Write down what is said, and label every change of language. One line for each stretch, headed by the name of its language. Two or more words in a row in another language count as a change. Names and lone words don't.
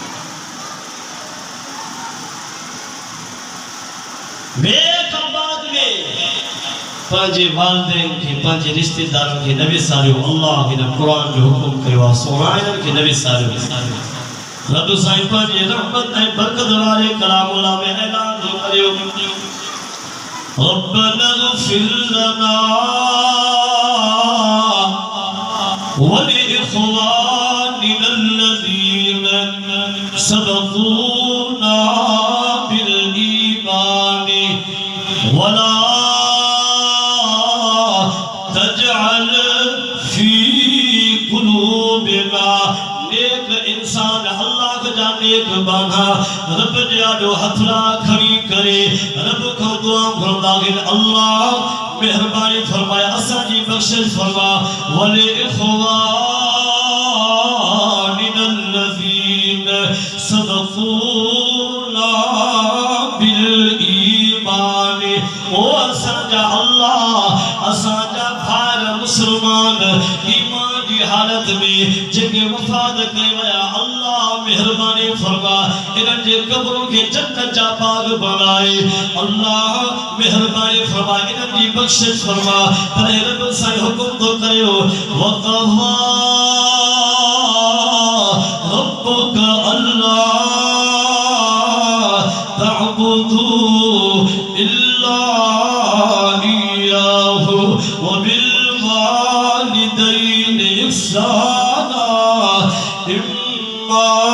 Sindhi: बाद में पंहिंजे वालिदैन खे पंहिंजे रिश्तेदारनि खे न विसारियो अल्लाह हिन क़ुर जो हुकुम कयो आहे सोना इन्हनि खे न विसारियो रब साईं पंहिंजे रहमत ऐं बरकत वारे कलामुल्लाह में ऐलान करियो
Arabic: ربنا اغفر لنا ولإخواننا الذين سبقونا بالإيمان ولا تجعل في قلوبنا
Sindhi: नेक इंसान अल्लाह जा नेक बाना रब जे आॾो हथड़ा खणी करे रब खां दुआ घुरंदा आहिनि अल्लाह मेहरबानी फरमाए असांजी बख़्शिश फरमा वले
Arabic: إخواننا الذين سبقونا بالإيمان
Sindhi: ओ असांजा अल्लाह असांजा भार मुसलमान ईमान जी हालत में जेके वफात कई विया अल्लाह मेहरबानी फरमा इन्हनि जे कब्रों के जन्नत जा बाग बनाए अल्लाह मेहरबानी फरमा इन्हनि जी बख़्शिश फरमा तॾहिं रब साईं हुकुम थो कयो
Arabic: وقضى ربك تعبدوا إلا إياه وبالوالدين إحسانا إما